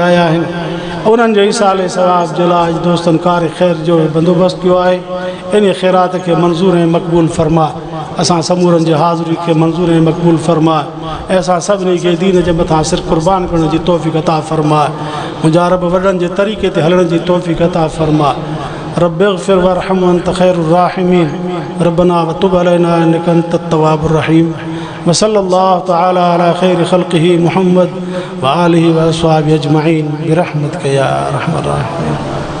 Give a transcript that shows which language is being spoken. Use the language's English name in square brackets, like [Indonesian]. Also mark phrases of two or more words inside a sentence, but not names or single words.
[Sindhi] आया आहिनि उन्हनि जो ईसाले सवाब जो लाइ दोस्तनि कार ख़ैर जो बंदोबस्तु कयो आहे इन ख़ैरात खे मंज़ूर ऐं मक़बूल फरमा असां समूरनि जे हाज़िरी खे मंज़ूर ऐं मक़बूल फरमा ऐं असां सभिनी खे दीन जे मथां सिर क़ुर्बान करण जी तौफ़ीक़ अता फरमा मुंहिंजा रब वॾनि जे तरीक़े ते हलण जी तौफ़ीक़ अता फरमा [Arabic] رب اغفر وارحم أنت خير الراحمين ربنا وتب علينا إنك أنت التواب الرحيم وصلى الله تعالى على خير خلقه محمد وآله وأصحابه أجمعين برحمتك يا أرحم الراحمين.